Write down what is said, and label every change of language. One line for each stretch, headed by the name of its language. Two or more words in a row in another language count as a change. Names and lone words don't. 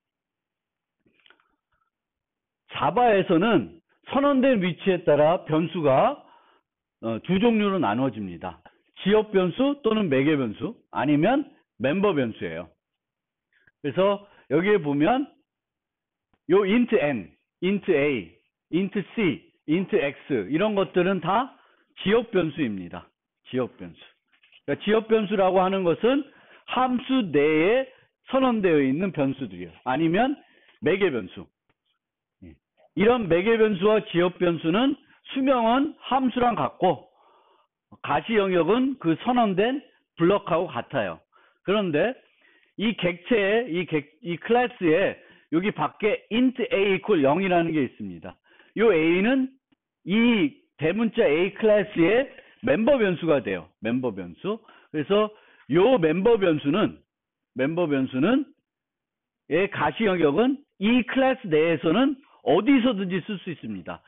Korean: 자바에서는 선언된 위치에 따라 변수가 두 종류로 나누어집니다. 지역 변수 또는 매개 변수, 아니면 멤버 변수예요. 그래서 여기에 보면 요
English: int n, int a, int c, int x
Korean: 이런 것들은 다 지역 변수입니다. 지역 변수. 그러니까 지역 변수라고 하는 것은 함수 내에 선언되어 있는 변수들이에요. 아니면 매개 변수. 이런 매개 변수와 지역 변수는 수명은 함수랑 같고 가시 영역은 그 선언된 블럭하고 같아요. 그런데 이 객체에, 이 클래스에 여기 밖에
English: int a equal 0
Korean: 이라는 게 있습니다. 이 a는 이 대문자 a 클래스의 멤버 변수가 돼요. 멤버 변수. 그래서 이 멤버 변수는 의 가시 영역은 이 클래스 내에서는 어디서든지 쓸 수 있습니다.